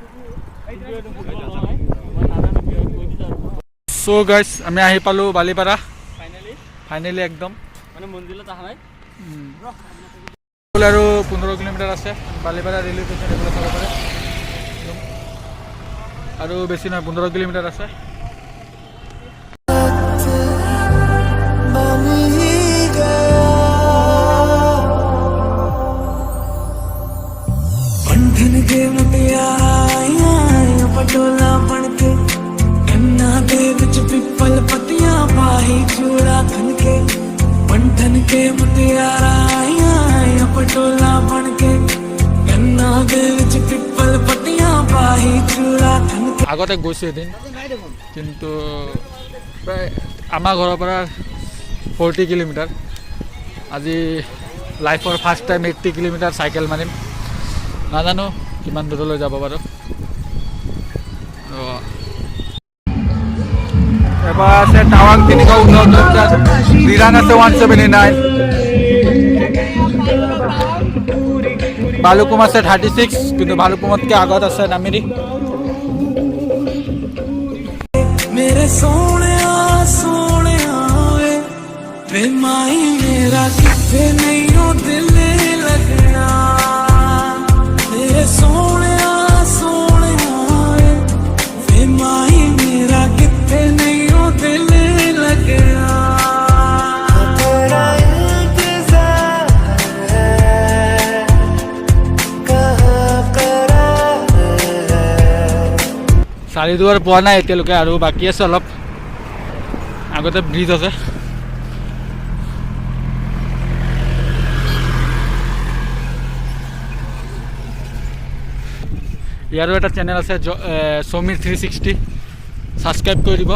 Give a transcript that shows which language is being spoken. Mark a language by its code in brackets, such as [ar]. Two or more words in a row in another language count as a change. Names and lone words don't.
[as] চ' গাইছ, আমি আহি পালোঁ বালিপাৰা ফাইনেলি একদম। মানে মন্দিৰত অহা নাই আৰু 15 কিলোমিটাৰ আছে। বালিপাৰা ৰেলৱে ষ্টেচন এইফালে চাব পাৰে, আৰু বেছি নহয়, 15 কিলোমিটাৰ আছে। [pa] ਪਟੋਲਾ ਬਣਕੇ ਕੰਨਾਂ ਦੇ ਵਿਚ ਪਿੱਪਲ ਪੱਤੀਆਂ ਪਾਈ ਚੂੜਾ ਖਣਕੇ ਪੰਠਣ ਕੇ ਮੁਟਿਆਰਾਂ ਆਇਆ ਪਟੋਲਾ ਬਣਕੇ ਕੰਨਾਂ ਦੇ ਵਿਚ ਪਿੱਪਲ ਪੱਤੀਆਂ ਪਾਈ ਚੂੜਾ ਖਣਕੇ। [as] আগতে গৈছোঁ এদিন, কিন্তু প্ৰায় আমাৰ ঘৰৰ পৰা 40 কিলোমিটাৰ। আজি লাইফৰ [en] first time [as] 80 কিলোমিটাৰ চাইকেল মাৰিম। নাজানো কিমান দূৰলৈ যাব পাৰোঁ। এবার আছে টাৱাং 369, দিৰাং আছে 179, ভালুকপুং আছে 36, কিন্তু ভালুকপুঙতকৈ আগত আছে নামেৰি। [pa] ਮੇਰੇ ਸੋਣਿਆ ਸੋਣਿਆ ਵੇ ਮਾਈ ਮੇਰਾ ਕਿੱਥੇ ਨਹੀਂ ਹੋ ਦਿਲ ਲੱਗਣਾ। ਮੇਰੇ ਸੋਣਿਆ ਸੋਣਿਆ ਵੇ ਮਾਈ ਮੇਰਾ ਕਿੱਥੇ ਨਹੀਂ ਹੋ ਦਿਲ ਲੱਗਣਾ। [hi] तेरा इंतजार है कहाँ करा है। [as] চাৰিদুৱাৰ পোৱা নাই এতিয়ালৈকে, আৰু বাকী আছে অলপ। আগতে ব্ৰিজ আছে। ইয়াৰো এটা চেনেল আছে সমীৰ 360, ছাবস্ক্ৰাইব কৰি দিব।